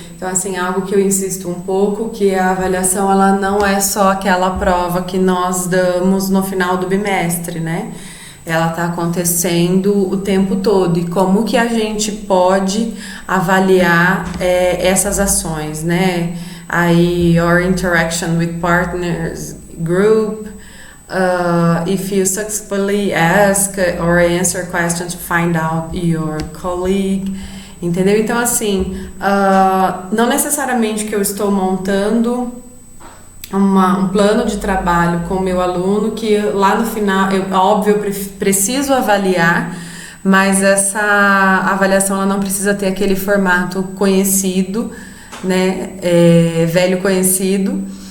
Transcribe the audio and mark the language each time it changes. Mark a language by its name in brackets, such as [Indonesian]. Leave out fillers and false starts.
[Portuguese] Então, assim, algo que eu insisto um pouco, que a avaliação ela não é só aquela prova que nós damos no final do bimestre, né? Ela está acontecendo o tempo todo. E como que a gente pode avaliar essas ações, né? [English] Aí, your interaction with partners, group, if you successfully ask or answer questions to find out your colleague, [Portuguese] entendeu? Então, assim, não necessariamente que eu estou montando um plano de trabalho com o meu aluno, que lá no final, óbvio, eu preciso avaliar, mas essa avaliação ela não precisa ter aquele formato conhecido, né, velho conhecido.